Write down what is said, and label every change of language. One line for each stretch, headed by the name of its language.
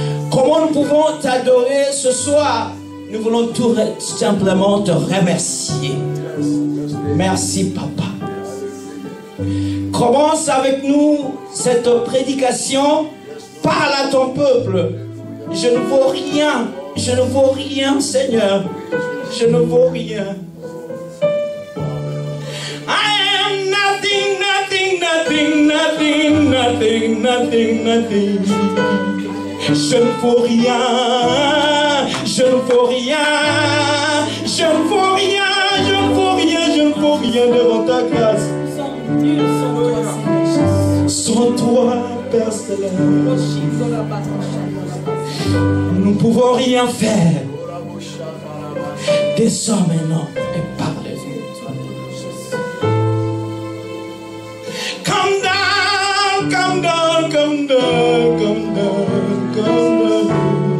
French: Comment nous pouvons t'adorer ce soir? Nous voulons tout simplement te remercier. Merci, Papa. Commence avec nous cette prédication. Parle à ton peuple. Je ne vaux rien. Je ne vaux rien, Seigneur. Je ne vaux rien.
English: I am nothing, nothing, nothing, nothing, nothing, nothing, nothing.
French: Je ne vaux rien. Je ne vaux rien. Je ne vaux rien. Je ne vaux rien. Je ne vaux rien devant ta grâce. Sans toi, Père Céleste, nous ne pouvons rien faire. Descends maintenant et parle-nous.
English: Come down, come down, come down, come down, come down.